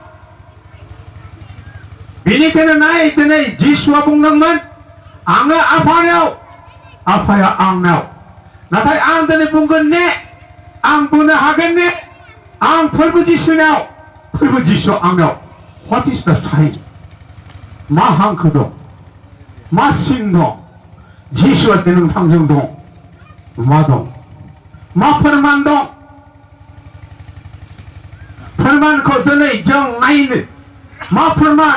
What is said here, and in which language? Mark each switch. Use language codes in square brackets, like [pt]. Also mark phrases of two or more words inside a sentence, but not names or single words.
[brx] बेनिखायनो नाय, दिनै जिसुआ बुंदोंमोन, आङो आफानाव, आफाया आंनाव। नाथाय आं दिनै बुंगोन ने, आं बुंनो हागोन ने, आं फोरबो जिसुनाव, फोरबो जिसुआ आंनाव। [en] What is the sign? [brx] मा हांखो दं? मा सिन दं? जिसुआ नोंथांजों दं। मा दं? मा फोरमान दं? फोरमानखौ दिनै जों नायनो। मा फोरमान?